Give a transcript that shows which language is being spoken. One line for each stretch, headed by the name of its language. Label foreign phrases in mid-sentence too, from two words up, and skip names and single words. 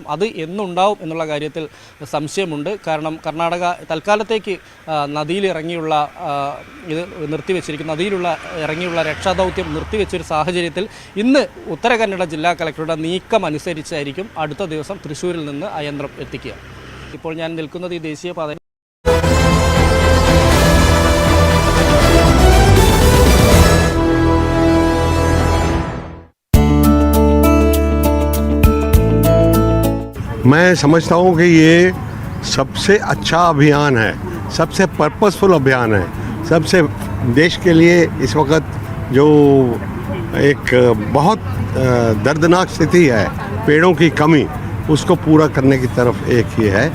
Malayalam: അത് എന്നുണ്ടാവും എന്നുള്ള കാര്യത്തിൽ സംശയമുണ്ട്. കാരണം കർണാടക തൽക്കാലത്തേക്ക് നദിയിലിറങ്ങിയുള്ള ഇത് നിർത്തിവെച്ചിരിക്കുന്നു. ഇറങ്ങിയുള്ള രക്ഷാദൗത്യം നിർത്തിവെച്ചൊരു സാഹചര്യത്തിൽ ഇന്ന് ഉത്തര കന്നഡ ജില്ലാ കളക്ടറുടെ നീക്കം അനുസരിച്ചായിരിക്കും അടുത്ത ദിവസം തൃശ്ശൂരിൽ നിന്ന് ആ യന്ത്രം എത്തിക്കുക. ഇപ്പോൾ ഞാൻ നിൽക്കുന്നത് ഈ ദേശീയപാത
Hindi: मैं समझता हूँ कि ये सबसे अच्छा अभियान है, सबसे पर्पसफुल अभियान है, सबसे देश के लिए इस वक्त जो एक बहुत दर्दनाक स्थिति है पेड़ों की कमी, उसको पूरा करने की तरफ एक ही है।